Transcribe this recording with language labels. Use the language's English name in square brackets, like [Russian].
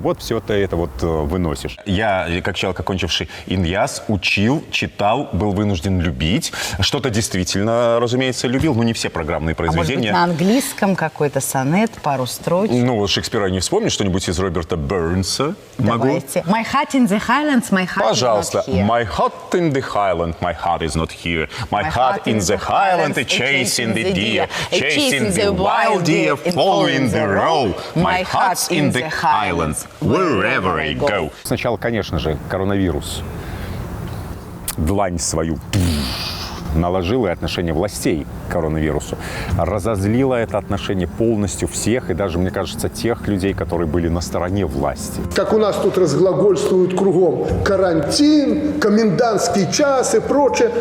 [Russian] Вот все ты это вот выносишь. Я, как человек, окончивший ИНЯС, учил, читал, был вынужден любить. Что-то действительно, разумеется, любил, но не все программные произведения. А может быть, на английском какой-то сонет, пару строчек? Ну, Шекспира не вспомню, что-нибудь из Роберта Бернса. Давайте. Могу? [English] My heart in the Highlands, my heart [Russian] Пожалуйста. [English] is not here. My heart in the Highland, my heart is not here. My heart in the Highland, chasing the deer, chasing the wild deer, following the row. My heart's in the Highlands, wherever I go. [Russian] Сначала, конечно же, коронавирус. Длань свою наложила и отношение властей к коронавирусу. Разозлило это отношение полностью всех, и даже, мне кажется, тех людей, которые были на стороне власти. Как у нас тут разглагольствуют кругом карантин, комендантский час и прочее.